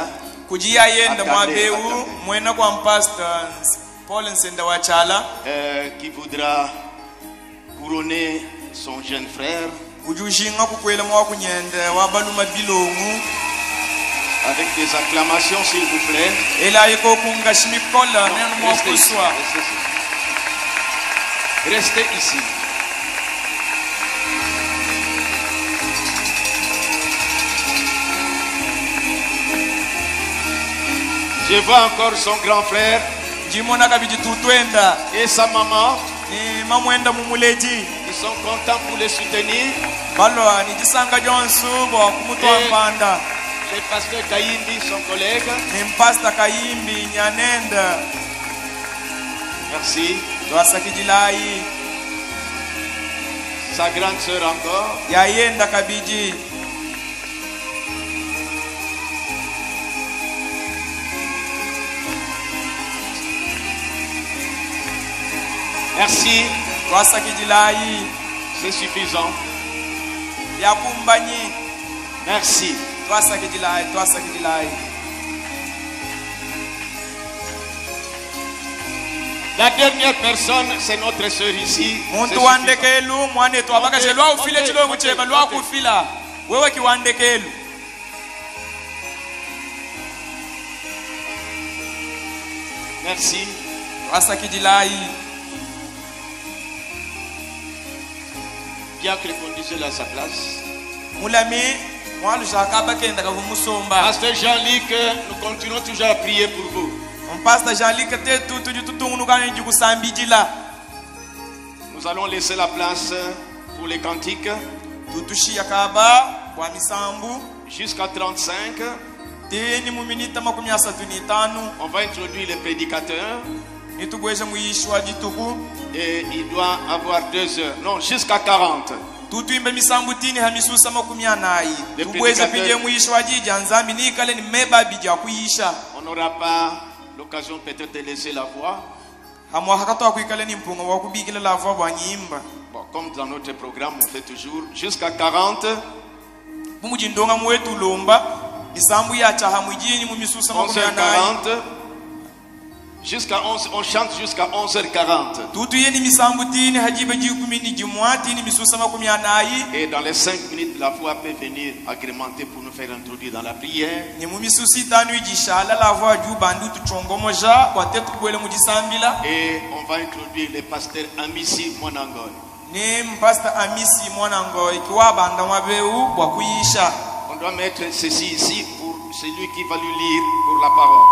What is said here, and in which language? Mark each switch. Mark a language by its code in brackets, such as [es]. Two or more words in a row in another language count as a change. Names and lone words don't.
[rnd] kujia yenda [fr] Attendez, [rnd] mwabeu [fr] attendez. [rnd] mwena kwa mpasta Paul Nsenda Wachala [fr] qui voudra couronner son jeune frère [rnd] kujushinga kukwela mwa kunyende wabaluma bilongu [fr] avec des acclamations, s'il vous plaît. [rnd] ela iko kungashimikola nenu mwa [fr] Restez ici. [rnd] kuswa [fr] Restez ici. Je vois encore son grand frère [rnd] jimona kabiji tutwenda [fr] et sa maman [rnd] ni mamwenda mumuleji [fr] qui sont contents pour les soutenir. [rnd] balwa ni jisanga jonsu bwa kumutwa Eh. mpanda [fr] Le pasteur Kaindi, son collègue. [rnd] ni mpasta Kayimbi Nyanenda [fr] Merci. [rnd] twasakijilai [fr] Sa grande sœur encore. [rnd] yayenda kabiji [fr] Merci. [rnd] twasakijilai [fr] C'est suffisant. [rnd] yakumbanyi [fr] Merci. [rnd] twasakijilai [fr] La dernière personne, c'est notre sœur ici. C'est [rnd] muntu [fr] suffisant. [rnd] wandekelu mwane twabakaje lwa ufile [fr] Okay, [rnd] chilongo [fr] okay, [rnd] cheba lwa [fr] okay. [rnd] kufila wewe kiwandekelu [fr] Merci. [rnd] twasakijilai [fr] Diacre, conduisez-le à sa place. [rnd] mulami mwalushaka bakenda kavumusomba [fr] Pasteur Jean-Luc, nous continuons toujours à prier pour vous. [rnd] mpasta Jean-Luc tetu tujututungulukana jikusambijila [fr] Nous allons laisser la place pour les cantiques [rnd] tutushiya kaba kwa misambu [fr] jusqu'à 35. [rnd] teni mu minita 35 [fr] On va introduire les prédicateurs [rnd] nitugweze muyishwa dituku [fr] et il doit avoir 2 heures. Non, jusqu'à 40. [rnd] tutwimbe misambu tini hamisusa 40 [fr] Les [rnd] tugweze [fr] prédicateurs. [rnd] pije muyishwa jija nzambi nikale ni meba bija kuyisha [fr] On n'aura pas l'occasion peut-être de laisser la voix. [rnd] hamwa hakatwa kuikale ni mpunga wa kubikila lava bwa nyimba [fr] Bon, comme dans notre programme, on fait toujours jusqu'à 40. [rnd] bumujindonga mwetu lomba misambu yacha hamwijini mu misusa 40 [fr] 11h40. Jusqu'à 11, on chante jusqu'à 11h40. [rnd] tutuye ni misambu tini hajiba jikumini jimwati ni misusa 40 [fr] Et dans les 5 minutes, la voix peut venir agrémenter pour nous faire introduire dans la prière. [rnd] ni mu misusa 5 ijishala lava ju bandu tuchongomoja kwa tetu kubwele mujisambila [fr] Et on va introduire le pasteur Amissi Monangoy. [rnd] ni mpasta Amisi mwanango ikiwa banda mwabeu kwa kuyisha [fr] On doit mettre ceci ici pour celui qui va lui lire pour la parole.